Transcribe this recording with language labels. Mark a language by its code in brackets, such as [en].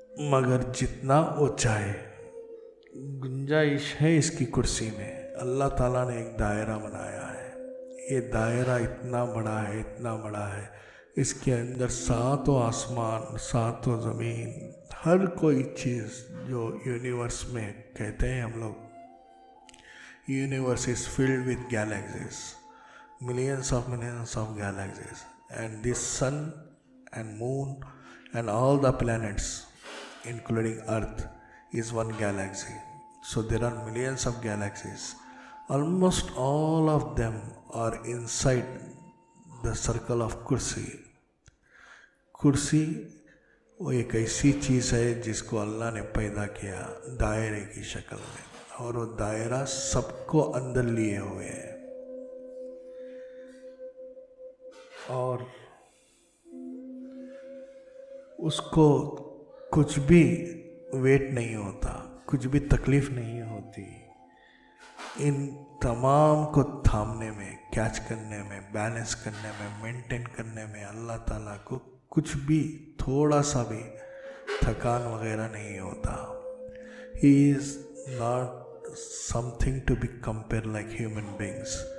[ur] مگر جتنا وہ چاہے، گنجائش ہے اس کی کرسی میں۔ اللہ تعالیٰ نے ایک دائرہ بنایا ہے، یہ دائرہ اتنا بڑا ہے، اتنا بڑا ہے، اس کے اندر ساتوں آسمان، ساتوں زمین، ہر کوئی چیز جو یونیورس میں کہتے ہیں ہم لوگ، [en] Universe is filled with galaxies, millions of galaxies, and this sun and moon and all the planets including earth is one galaxy. So there are millions of galaxies. Almost all of them are inside the circle of kursi. [ur] کرسی وہ ایک ایسی چیز ہے جس کو اللہ نے پیدا کیا دائرے کی شکل میں، اور وہ دائرہ سب کو اندر لیے ہوئے ہے، اور اس کو کچھ بھی ویٹ نہیں ہوتا، کچھ بھی تکلیف نہیں ہوتی ان تمام کو تھامنے میں، کیچ کرنے میں، بیلنس کرنے میں، مینٹین کرنے میں۔ اللہ تعالیٰ کو کچھ بھی تھوڑا سا بھی تھکان وغیرہ نہیں ہوتا۔ [en] He is not something to be compared like human beings.